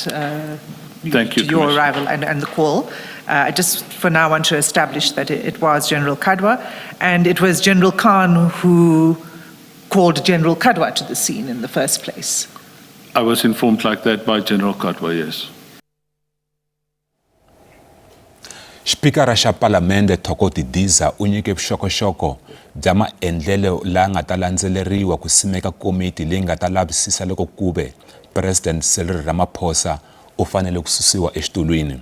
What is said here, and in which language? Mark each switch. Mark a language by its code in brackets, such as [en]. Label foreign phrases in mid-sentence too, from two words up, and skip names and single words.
[en] Thank you, to your arrival and the call. I just for now want to establish that it was General Kadwa, and it was General Khan who called General Kadwa to the scene in the first place. I was informed like that by General Kadwa, yes. [ts] Xipikara xa Palamende Thoko Didiza u nyike vuxokoxoko bya maendlelo la nga ta landzeleriwa ku simeka komiti leyi nga ta lavisisa loko kube President Cyril Ramaphosa u fanele ku susiwa exitulwini.